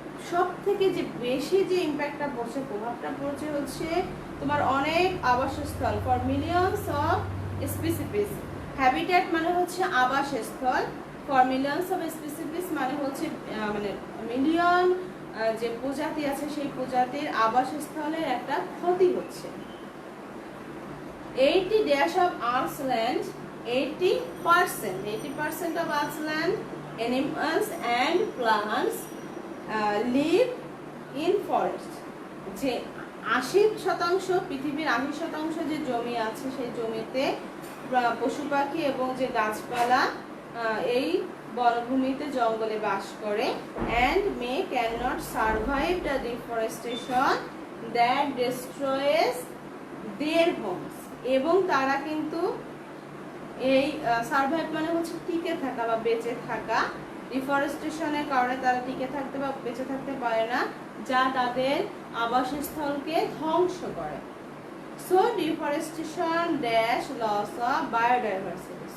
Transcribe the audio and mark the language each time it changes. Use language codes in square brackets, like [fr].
[bn] সব থেকে যে বেশি যে ইম্প্যাক্টটা পড়ছে, প্রভাবটা পড়ছে হচ্ছে তোমার অনেক আবাসস্থল [en] For millions of species. [bn] Habitat মানে হচ্ছে আবাসস্থল, [en] for millions of species [bn] মানে হচ্ছে মানে মিলিয়ন যে প্রজাতি আছে সেই প্রজাতির আবাসস্থলের একটা ক্ষতি হচ্ছে। [en] 80% of Earth's land, 80% of Earth's land, animals and plants live in forest. [bn] যে 80% পৃথিবীর 80% যে জমি আছে সেই জমিতে পশু পাখি এবং যে গাছপালা এই বনভূমিতে জঙ্গলে বাস করে। [en] and may cannot survive the deforestation that destroys their homes. [bn] এবং তারা কিন্তু এই সার্ভাইভ মানে হচ্ছে টিকে থাকা বা বেঁচে থাকা, ডিফরেস্টেশনের কারণে তারা টিকে থাকতে বা বেঁচে থাকতে পারে না, যা তাদের আবাসস্থলকে ধ্বংস করে। [en] So deforestation dash loss of biodiversity.